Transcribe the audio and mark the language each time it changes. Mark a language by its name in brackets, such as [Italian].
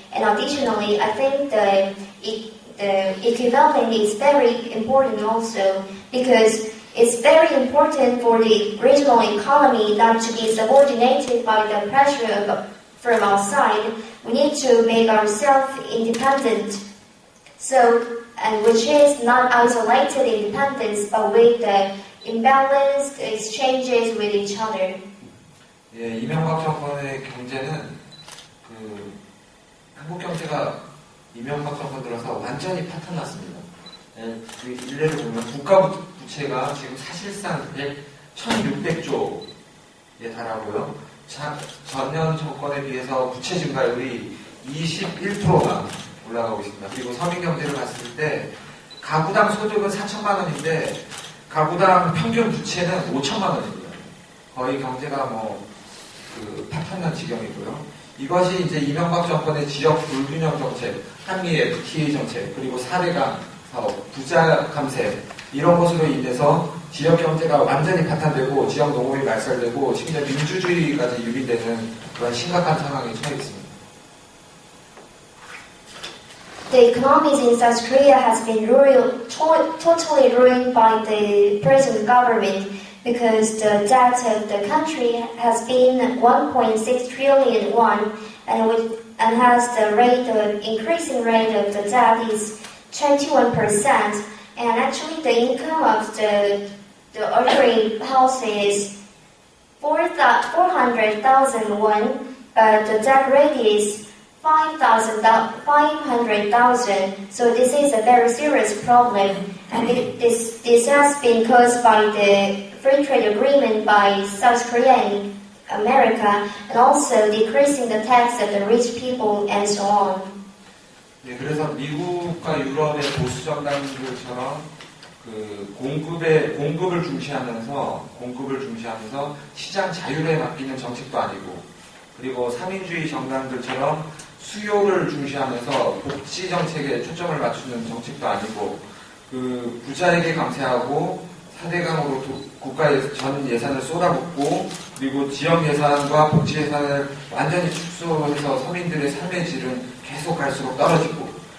[English] And additionally, I think the equivalent is very important also because it's very important for the regional economy not to be subordinated by the pressure from outside. We need to make ourselves independent. So, and which is not isolated independence, but with the imbalanced exchanges with each other. [Korean] 예, 이명박 정권의 경제는 한국 경제가 이명박 정권 들어서 완전히 파탄났습니다. 예, 일례를 보면 국가 부채가 지금 사실상 1,600조에 달하고요. 전년 정권에 비해서 부채 증가율이 21%가 올라가고 있습니다. 그리고 서민 경제를 봤을 때 가구당 소득은 4천만 원인데 가구당 평균 부채는 5천만 원입니다. 거의 경제가 파탄난 지경이고요. 이것이 이제 이명박 정권의 지역 불균형 정책, 한미 FTA 정책, 그리고 4대강 사업, 부자 감세 이런 것으로 인해서 지역 경제가 완전히 파탄되고 지역 농업이 말살되고 심지어 민주주의까지 유린되는 그런 심각한 상황에 처해 있습니다. [English] The economies in South Korea has been totally ruined by the present government because the debt of the country has been 1.6 trillion won and has the increasing rate of the debt is 21%. And actually the income of the ordinary house is 400,000 won, but the debt rate is 500,000. So this is a very serious problem, and this has been caused by the free trade agreement by South Korea and America, and also decreasing the tax of the rich people and so on. [Korean] 네, 그래서 미국과 유럽의 보수 정당들처럼 그 공급을 중시하면서 시장 자율에 맡기는 정책도 아니고, 그리고 삼인주의 정당들처럼 수요를 중시하면서 복지 정책에 초점을 맞추는 정책도 아니고, 그 부자에게 감세하고 4대강으로 국가의 전 예산을 쏟아붓고, 그리고 지역 예산과 복지 예산을 완전히 축소해서 서민들의 삶의 질은 계속 갈수록 떨어지고,